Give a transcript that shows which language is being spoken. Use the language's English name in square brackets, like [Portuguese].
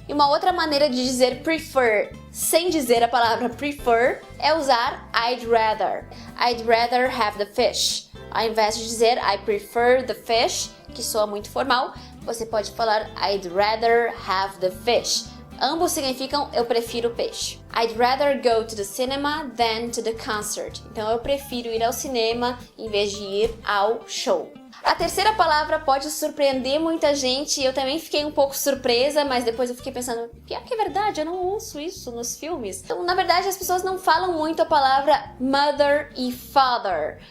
[Portuguese] E uma outra maneira de dizer prefer sem dizer a palavra prefer é usar I'd rather. [English] I'd rather have the fish. [Portuguese] Ao invés de dizer [English] I prefer the fish, [Portuguese] que soa muito formal, você pode falar [English] I'd rather have the fish. [Portuguese] Ambos significam eu prefiro o peixe. [English] I'd rather go to the cinema than to the concert. [Portuguese] Então eu prefiro ir ao cinema em vez de ir ao show. A terceira palavra pode surpreender muita gente. Eu também fiquei um pouco surpresa, mas depois eu fiquei pensando, pior que é verdade, eu não ouço isso nos filmes. Então, na verdade, as pessoas não falam muito a palavra mother e father.